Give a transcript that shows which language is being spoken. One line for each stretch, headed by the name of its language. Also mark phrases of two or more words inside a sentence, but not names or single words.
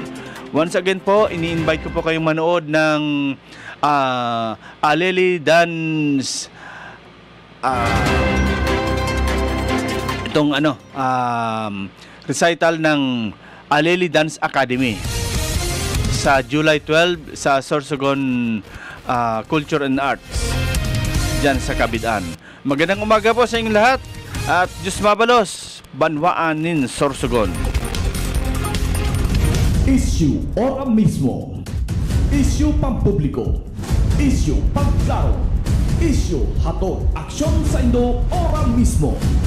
Filipino: Once again po, ini-invite ko po kayong manood ng Aleli Dance recital ng Aleli Dance Academy sa July 12 sa Sorsogon Culture and Arts dyan sa Kabidan. Magandang umaga po sa inyong lahat at
Bikol: Diyos mabalos,
Filipino: banwaanin Sorsogon. Issue ora mismo. Issue pampubliko. Issue pangklaro.
Bikol: Issue hatod aksyon sa Indo ora mismo.